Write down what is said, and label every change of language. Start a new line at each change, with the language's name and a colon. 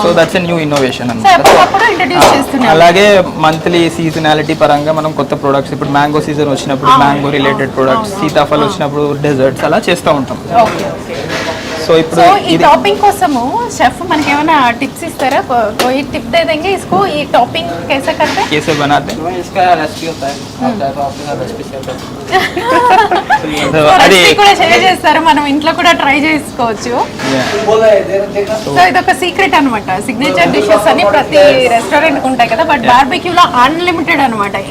English: so that's a new innovation
Telugu: so ఎప్పటికప్పుడు introduce చేస్తున్నారు. అలాగే మంత్లీ సీజనాలిటీ పరంగా మనం కొత్త ప్రొడక్ట్స్, ఇప్పుడు మ్యాంగో సీజన్ వచ్చినప్పుడు మ్యాంగో రిలేటెడ్ ప్రొడక్ట్స్, సీతాఫలం వచ్చినప్పుడు డెజర్ట్స్ అలా చేస్తూ ఉంటాం. సో ఇప్పుడు ఈ టాపింగ్ కోసము షెఫ్ మనకి ఏమైనా టిప్స్ ఇస్తారా?
Hindi: कोई टिप दे देंगे इसको, ये टॉपिंग कैसे करते हैं? कैसे बनाते हैं? इसका रेसिपी होता है, आप चाहे तो आपके साथ रेसिपी शेयर कर
Telugu: అది రెసిపీ కూడా షేర్ చేస్తారు, మనం ఇంట్లో కూడా ట్రై చేసుకోవచ్చు. సో ఇదొక సీక్రెట్ అన్నమాట. సిగ్నేచర్ డిషెస్ అని ప్రతి రెస్టారెంట్ ఉంటాయి కదా, బట్ బార్బిక్యూలో అన్లిమిటెడ్ అన్నమాట.